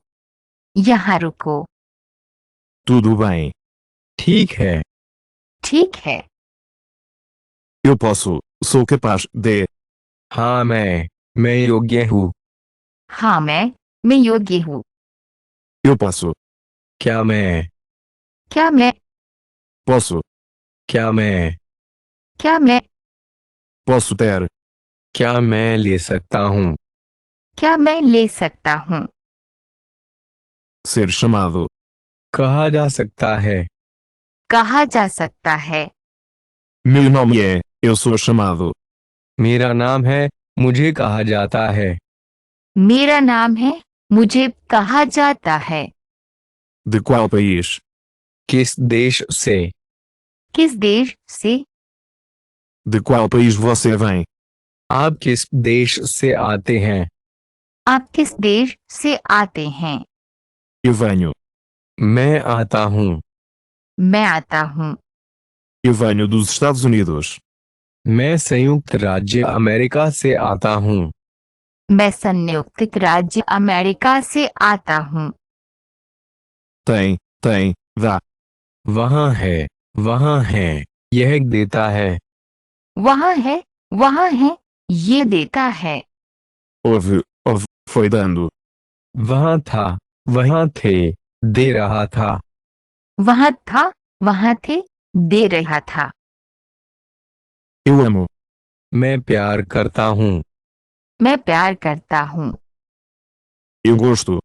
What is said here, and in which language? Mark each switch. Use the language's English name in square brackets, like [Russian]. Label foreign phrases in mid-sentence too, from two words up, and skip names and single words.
[Hindi] यहाँ रुको, [Portuguese] Tudo bem. [Hindi] ठीक है, ठीक है, [Portuguese] Eu posso. Sou capaz de. [Hindi] हाँ मैं योग्य हूँ, हाँ मैं योग्य हूँ, [Portuguese] Eu posso. [Hindi] क्या मैं, [Portuguese] Posso. [Hindi] क्या मैं, क्या मैं [Portuguese] Posso ter. [Hindi] क्या मैं ले सकता हूँ, क्या मैं ले सकता हूँ, [Portuguese] Ser chamado. [Hindi] कहा जा सकता है, कहा जा सकता है, [Portuguese] Meu nome é. Eu sou chamado. [Hindi] मेरा नाम है, मुझे कहा जाता है, मेरा नाम है, मुझे कहा जाता है, [Portuguese] De qual país? [Hindi] किस देश से, किस देश से, [Portuguese] De qual país você vem? [Hindi] आप किस देश से आते हैं, आप किस देश से आते हैं, [Portuguese] Eu venho. [Hindi] मैं आता हूँ, मैं आता हूँ, [Portuguese] Eu venho dos Estados Unidos. [Hindi] मैं संयुक्त राज्य अमेरिका से आता हूँ, मैं संयुक्त राज्य अमेरिका से आता हूँ, [Portuguese] Tem, dá. [Hindi] वहाँ है, यह देता है, वहाँ है, ये देता है, [Portuguese] Houve, foi dando. [Hindi] वहाँ था, वहाँ थे, दे रहा था, वहाँ थे, दे रहा था, [Portuguese] Eu amo. [Hindi] मैं प्यार करता हूँ, मैं प्यार करता हूँ, [Portuguese] Eu gosto.